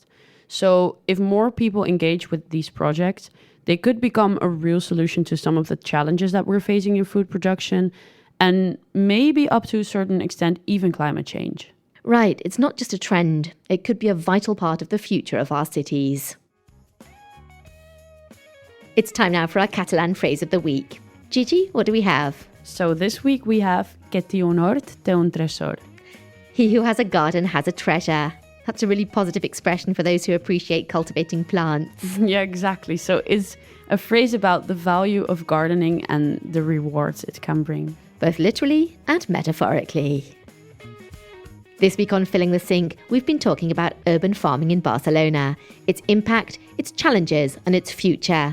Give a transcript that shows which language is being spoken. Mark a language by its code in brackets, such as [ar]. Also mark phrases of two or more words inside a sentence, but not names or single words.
[en] So if more people engage with these projects, they could become a real solution to some of the challenges that we're facing in food production, and maybe up to a certain extent, even climate change. Right, it's not just a trend. It could be a vital part of the future of our cities. It's time now for our Catalan phrase of the week. Gigi, what do we have? So this week we have [ca] que té un hort té un tresor. [en] He who has a garden has a treasure. That's a really positive expression for those who appreciate cultivating plants. Yeah, exactly. So it's a phrase about the value of gardening and the rewards it can bring. Both literally and metaphorically. This week on Filling the Sink, we've been talking about urban farming in Barcelona, its impact, its challenges and its future.